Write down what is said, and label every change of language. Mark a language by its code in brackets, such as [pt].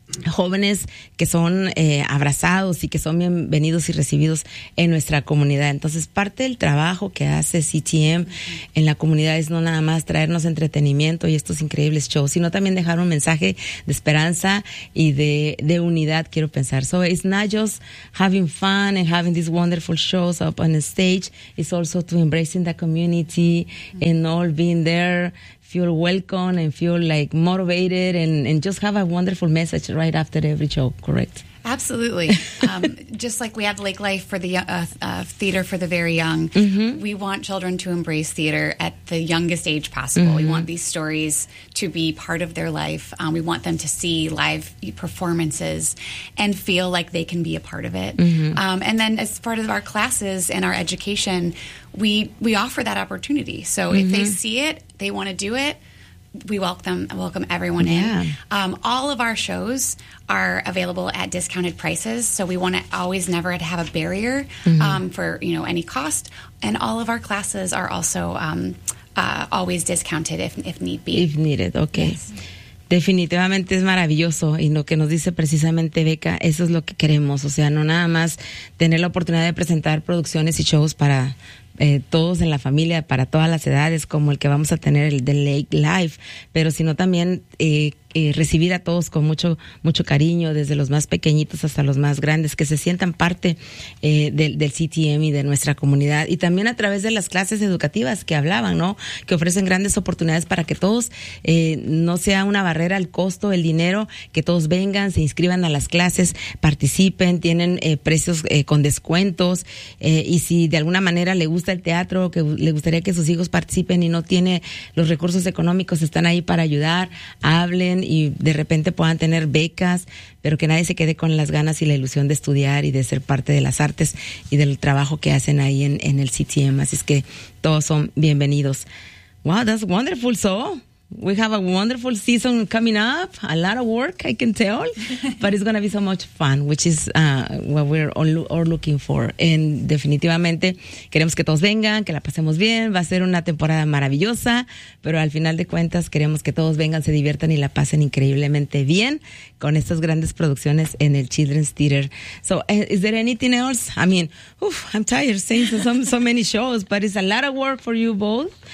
[es] jóvenes que son abrazados y que son bienvenidos y recibidos en nuestra comunidad. Entonces, parte del trabajo que hace CTM en la comunidad es no nada más traernos entretenimiento y estos increíbles shows, sino también dejar un mensaje de esperanza y de unidad, quiero pensar. [en] So it's not just having fun and having these wonderful shows up on the stage, it's also to embracing the community and all being there, feel welcome and feel like motivated and just have a wonderful message right after every show, correct? Absolutely. just like we have Lake Life for the theater for the very young, mm-hmm. we want children to embrace theater at the youngest age possible. Mm-hmm. We want these stories to be part of their life. We want them to see live performances and feel like they can be a part of it. Mm-hmm. And then as part of our classes and our education, we offer that opportunity. So mm-hmm. if they see it, they want to do it, we welcome everyone in. Yeah. All of our shows are available at discounted prices, so we want to always never to have a barrier mm-hmm. For any cost. And all of our classes are also always discounted if need be. If needed, okay. Yes. [es] Definitivamente es maravilloso, y lo que nos dice precisamente Beca, eso es lo que queremos. O sea, no nada más tener la oportunidad de presentar producciones y shows para todos en la familia, para todas las edades, como el que vamos a tener, el de Lake Life, pero sino también recibir a todos con mucho, mucho cariño, desde los más pequeñitos hasta los más grandes, que se sientan parte del CTM y de nuestra comunidad. Y también a través de las clases educativas que hablaban, ¿no? Que ofrecen grandes oportunidades para que todos, no sea una barrera el costo, el dinero, que todos vengan, se inscriban a las clases, participen, tienen precios con descuentos. Y si de alguna manera le gusta el teatro, que le gustaría que sus hijos participen y no tiene los recursos económicos, están ahí para ayudar, hablen, y de repente puedan tener becas, pero que nadie se quede con las ganas y la ilusión de estudiar y de ser parte de las artes y del trabajo que hacen ahí en el CTM. Así es que todos son bienvenidos. [en] Wow, that's wonderful. So we have a wonderful season coming up, a lot of work, I can tell, but it's going to be so much fun, which is what we're all looking for. And [es] definitivamente queremos que todos vengan, que la pasemos bien, va a ser una temporada maravillosa, pero al final de cuentas queremos que todos vengan, se diviertan y la pasen increíblemente bien con estas grandes producciones en el Children's Theater. [en] So is there anything else? I mean, I'm tired saying so many shows, but it's a lot of work for you both.